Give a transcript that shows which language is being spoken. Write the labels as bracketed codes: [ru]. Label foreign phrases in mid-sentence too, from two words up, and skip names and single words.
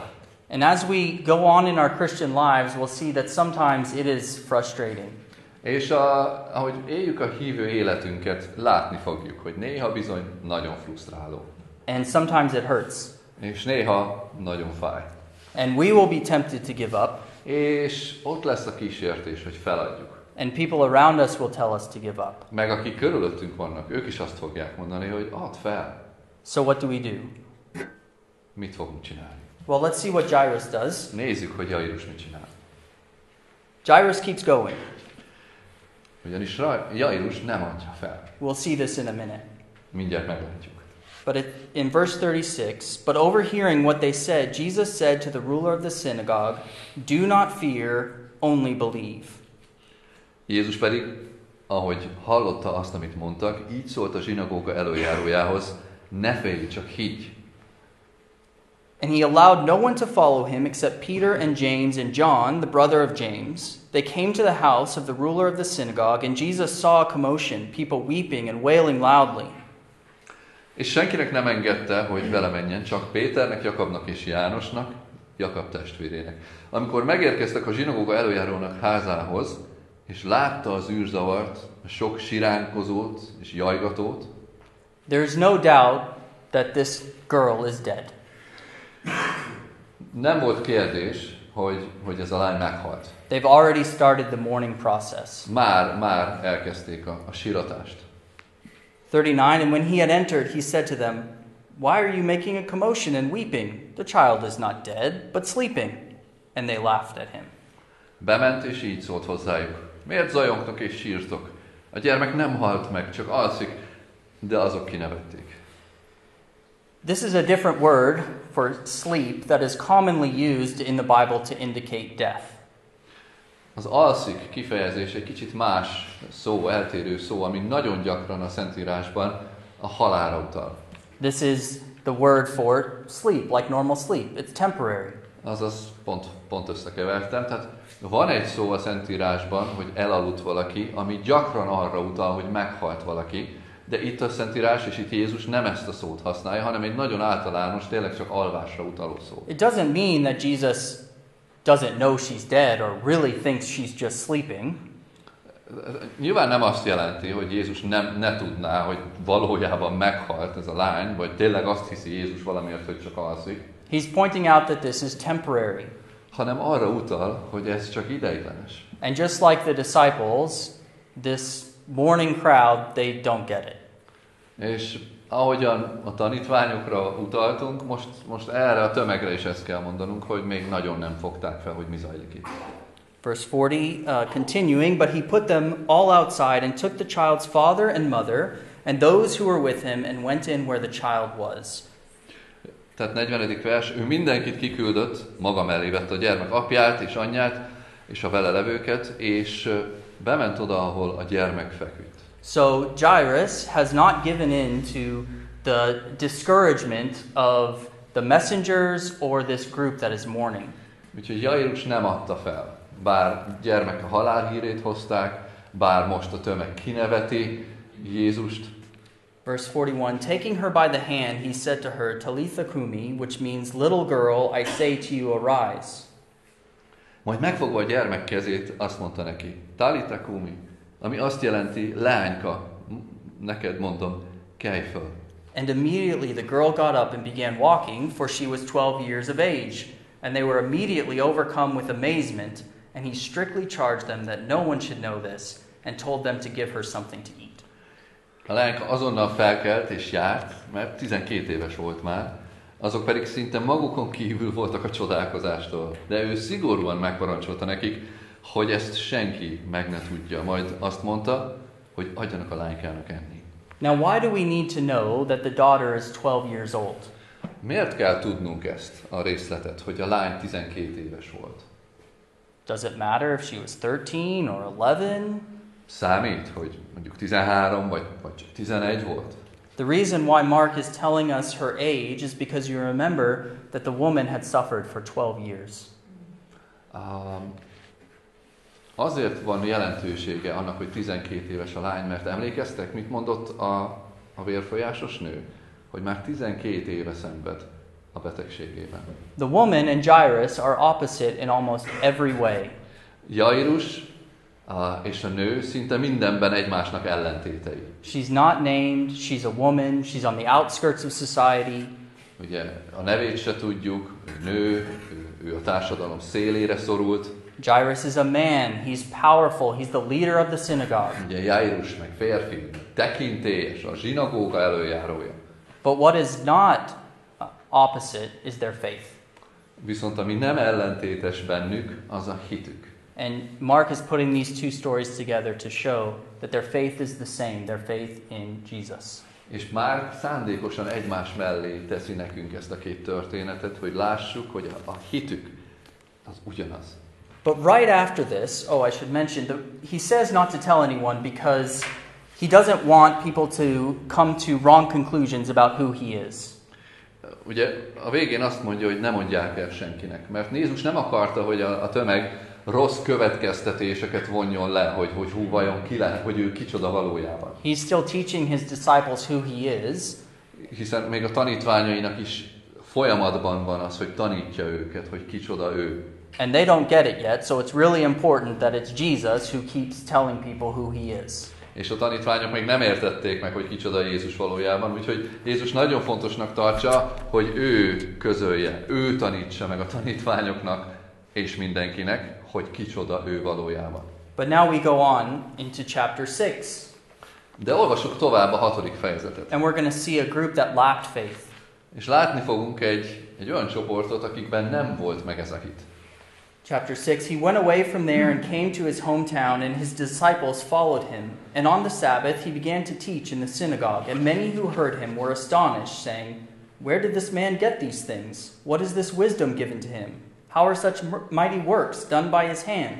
[en] And as we go on in our Christian lives, we'll see that sometimes it is frustrating. [hu] És ahogy éljük a hívő életünket, látni fogjuk, hogy néha bizony nagyon frusztráló. [en] And sometimes it hurts. [hu] És néha nagyon fáj. [en] And we will be tempted to give up. [hu] És ott lesz a kísértés, hogy feladjuk. [en] And people around us will tell us to give up. [hu] Meg akik körülöttünk vannak, ők is azt fogják mondani, hogy add fel. [en] So what do we do? [hu] Mit fogunk csinálni? [en] Well, let's see what Jairus does. [hu] Nézzük, hogy Jairus mit csinál. [en] Jairus keeps going. [hu] Ugyanis Jairus nem adja fel. [en] We'll see this in a minute. [hu] Mindjárt meglátjuk. [en] But in verse 36, but overhearing what they said, Jesus said to the ruler of the synagogue, do not fear, only believe. [hu] Jézus pedig, ahogy hallotta azt, amit mondtak, így szólt a zsinagóga előjárójához, ne félj, csak higgy. [en] And he allowed no one to follow him except Peter and James and John, the brother of James. They came to the house of the ruler of the synagogue, and Jesus saw a commotion, people weeping and wailing loudly. [hu] És senkinek nem engedte, hogy vele menjen, csak Péternek, Jakabnak és Jánosnak, Jakab testvérének. Amikor megérkeztek a zsinagóga előjárónak házához, és látta az űrzavart, a sok siránkozót és jajgatót, [en] there is no doubt that this girl is dead. [hu] nem volt kérdés, hogy ez a lány meghalt. [en] They've already started the mourning process. [hu] Már elkezdték a síratást. [en] 39, and when he had entered, he said to them, "Why are you making a commotion and weeping? The child is not dead, but sleeping." And they laughed at him. [hu] Bement és így szólt hozzájuk. Miért zajongtok és sírtok? A gyermek nem halt meg, csak alszik, de azok kinevették. [en] This is a different word for sleep that is commonly used in the Bible to indicate death. [hu] Az alszik kifejezés egy kicsit más szó, eltérő szó, ami nagyon gyakran a Szentírásban a halálra utal. [en] This is the word for sleep, like normal sleep. It's temporary. [hu] Azaz pont összekevertem. Tehát van egy szó a Szentírásban, hogy elaludt valaki, ami gyakran arra utal, hogy meghalt valaki, de itt a Szentírás és itt Jézus nem ezt a szót használja, hanem egy nagyon általános, tényleg csak alvásra utaló szó. [en] It doesn't mean that Jesus doesn't know she's dead or really thinks she's just sleeping. [hu] Nyilván nem azt jelenti, hogy Jézus ne tudná, hogy valójában meghalt ez a lány, vagy tényleg azt hiszi Jézus valamiért, hogy csak alszik. [en] He's pointing out that this is temporary. [hu] Hanem arra utal, hogy ez csak ideiglenes. [en] And just like the disciples, this mourning crowd, they don't get it. [hu] És ahogyan a tanítványokra utaltunk, most erre a tömegre is ezt kell mondanunk, hogy még nagyon nem fogták fel, hogy mi zajlik itt. [en] Verse 40, continuing, but he put them all outside and took the child's father and mother and those who were with him and went in where the child was. [hu] Tehát 40. vers, ő mindenkit kiküldött, maga mellé vett a gyermek apját és anyját és a vele levőket, és bement oda, ahol a gyermek feküdt. [en] So Jairus has not given in to the discouragement of the messengers or this group that is mourning. [hu] Úgyhogy Jairus nem adta fel. Bár gyermek a halálhírét hozták, bár most a tömeg kineveti Jézust. [en] Verse 41, taking her by the hand, he said to her, [arc] Talitha kumi, [en] which means, little girl, I say to you, arise. [hu] Majd megfogva a gyermek kezét, azt mondta neki, [arc] Talitha kumi, [hu] ami azt jelenti, lányka, neked mondom, kelj föl. [en] And immediately the girl got up and began walking, for she was 12 years of age. And they were immediately overcome with amazement, and he strictly charged them that no one should know this, and told them to give her something to eat. [hu] A lányka azonnal felkelt és járt, mert 12 éves volt már, azok pedig szinte magukon kívül voltak a csodálkozástól. De ő szigorúan megparancsolta nekik, hogy ezt senki meg ne tudja. Majd azt mondta, hogy adjanak a lánykának enni. [en] Now why do we need to know that the daughter is 12 years old? [hu] Miért kell tudnunk ezt a részletet, hogy a lány 12 éves volt? [en] Does it matter if she was 13 or 11? [hu] Számít, hogy mondjuk 13 vagy 11 volt? [en] The reason why Mark is telling us her age is because you remember that the woman had suffered for 12 years. [hu] Azért van jelentősége annak, hogy 12 éves a lány, mert emlékeztek, mit mondott a vérfolyásos nő? Hogy már 12 éve szenved a betegségében. [en] The woman and Jairus are opposite in almost every way. [hu] Jairus és a nő szinte mindenben egymásnak ellentétei. [en] She's not named, she's a woman, she's on the outskirts of society. [hu] Ugye a nevét se tudjuk, nő, ő a társadalom szélére szorult. [en] Jairus is a man, he's powerful, he's the leader of the synagogue. [hu] Ugye Jairus meg férfi, tekintélyes, a zsinagóga előjárója. [en] But what is not opposite is their faith. [hu] Viszont ami nem ellentétes bennük, az a hitük. [en] And Mark is putting these two stories together to show that their faith is the same, their faith in Jesus. [hu] És Márk szándékosan egymás mellé teszi nekünk ezt a két történetet, hogy lássuk, hogy a hitük az ugyanaz. [en] But right after this, I should mention, he says not to tell anyone because he doesn't want people to come to wrong conclusions about who he is. [hu] Ugye a végén azt mondja, hogy ne mondják el senkinek, mert Jézus nem akarta, hogy a tömeg rossz következtetéseket vonjon le, hogy hú, vajon ki lehet, hogy ő kicsoda valójában. [en] He's still teaching his disciples who he is. [hu] Hiszen még a tanítványainak is folyamatban van az, hogy tanítja őket, hogy kicsoda ő. [en] And they don't get it yet, so it's really important that it's Jesus who keeps telling people who he is. [hu] És a tanítványok még nem értették meg, hogy kicsoda Jézus valójában, úgyhogy Jézus nagyon fontosnak tartsa, hogy ő közölje, ő tanítsa meg a tanítványoknak és mindenkinek, hogy kicsoda ő valójában. [en] But now we go on into chapter 6. [hu] De olvassuk tovább a 6. fejezetet. [en] And we're going to see a group that lacked faith. [hu] És látni fogunk egy olyan csoportot, akikben nem volt meg ez a hit. [en] Chapter 6, he went away from there and came to his hometown, and his disciples followed him. And on the Sabbath he began to teach in the synagogue, and many who heard him were astonished, saying, "Where did this man get these things? What is this wisdom given to him? How are such mighty works done by his hands?